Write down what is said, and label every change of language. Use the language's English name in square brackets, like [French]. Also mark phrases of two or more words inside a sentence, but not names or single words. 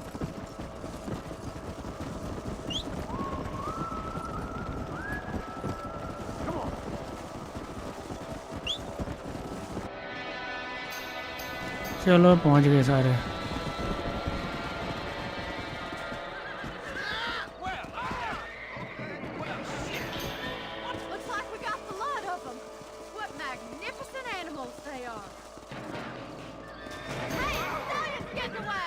[English] Come on! [Hindi] चलो पहुंच गए सारे। [English] Looks like we got the lot of them. What magnificent animals they are. Hey, Stallion's getting away.